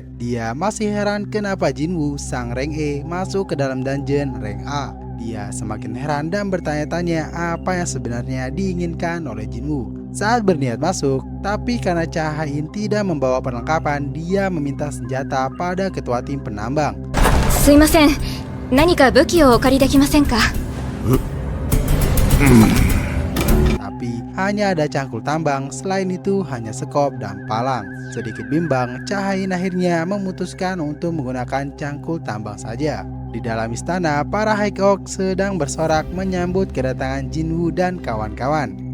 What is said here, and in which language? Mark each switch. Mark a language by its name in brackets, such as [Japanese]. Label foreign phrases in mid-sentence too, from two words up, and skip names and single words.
[Indonesian] Dia masih heran kenapa Jinwoo sang rank E masuk ke dalam dungeon rank A. Dia semakin heran dan bertanya-tanya apa yang sebenarnya diinginkan oleh Jinwoo saat berniat masuk, tapi karena Cha-Hain tidak membawa perlengkapan, dia meminta senjata pada ketua tim penambang. [Japanese] すみません、何か武器をお借りできませんか? [Indonesian] Tapi hanya ada cangkul tambang, selain itu hanya sekop dan palang. Sedikit bimbang, Cha-Hain akhirnya memutuskan untuk menggunakan cangkul tambang saja. Di dalam istana, para High Oak sedang bersorak menyambut kedatangan Jinwoo dan kawan-kawan.